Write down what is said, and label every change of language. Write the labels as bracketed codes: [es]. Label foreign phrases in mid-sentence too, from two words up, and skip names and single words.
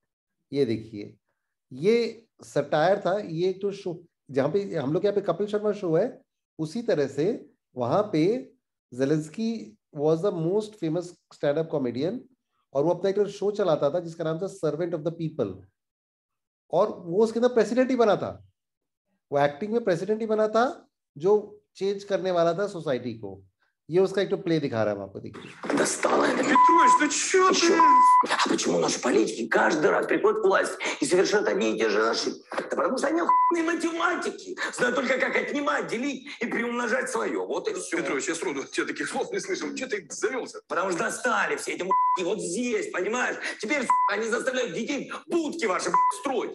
[hi] ये देखिए, ये सटायर था, ये एक तो शो जहाँ पे हम लोग यहाँ पे कपिल शर्मा शो है, उसी तरह से वहां पे जेलेंस्की [en] was the most famous stand up comedian, [hi] और वो अपना एक शो चलाता था जिसका नाम था सर्वेंट ऑफ द पीपल, और वो उसके अंदर प्रेसिडेंट ही बना था, वो एक्टिंग में प्रेसिडेंट ही बना था, जो चेंज करने वाला था सोसाइटी को। ये उसका एक तो प्ले दिखा रहा है आपको, देखिए। [ru] Достало это. Петрович, ну чё ты? А почему наши политики каждый раз приходят к власти и совершают одни и те же ошибки? Да потому что они охуенные математики. Знают только, как отнимать, делить и приумножать свое. Вот и все. Петрович, я сроду от тебя таких слов не слышал. Че ты завелся? Потому что достали все эти вот здесь, понимаешь? Теперь они заставляют детей будки ваши строить.